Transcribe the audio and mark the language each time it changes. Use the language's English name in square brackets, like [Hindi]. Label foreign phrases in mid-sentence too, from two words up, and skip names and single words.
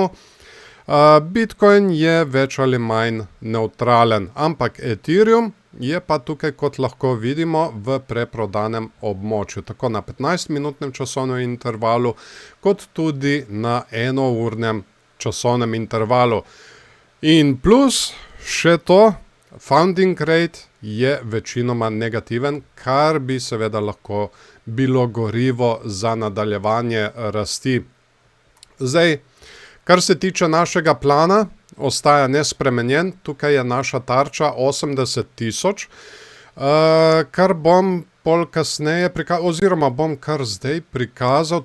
[Slovenian] Bitcoin je več ali manj nevtralen, ampak Ethereum je pa tukaj, kot lahko vidimo, v preprodanem območju, tako na 15-minutnem časovnem intervalu, kot tudi na 1-urnem časovnem intervalu. In plus, še to, [English] funding rate [Slovenian] je večinoma negativen, kar bi seveda lahko bilo gorivo za nadaljevanje rasti. Zdaj, kar se tiče našega plana, ostaja nespremenjen. Tukaj je naša tarča 80.000, kar bom pol kasneje prikazal, oziroma bom kar zdaj prikazal.